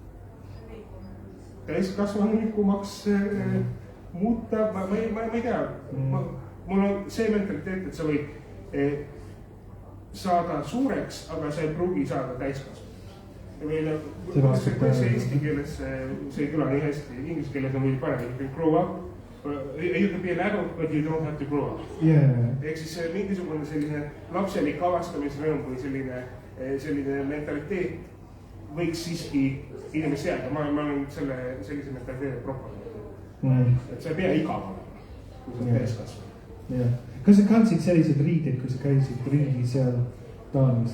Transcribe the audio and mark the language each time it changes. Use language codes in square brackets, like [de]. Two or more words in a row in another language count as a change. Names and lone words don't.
[et] täiskasvanlikumaks muuta, ma ei tea, mul on see mentaliteet, et sa võid saada suureks, aga sa ei pruugi saada täiskasvanlikumaks. Või see eesti keeles, see ei kõla nii hästi, inglise keeles on või parem, [en] you can grow up, you can be an adult, but you don't have to grow up. [et] Ehk siis mingisugune selline lapselik avastamisrõõm või selline mentaliteet võiks siiski inimest jääda, ma olen sellise mentaliteedi propaganda. Et sa ei pea igav olema, kui sa pees kasvama. Kas sa kandsid sellised riided, kui sa käisid ringi seal Taanis?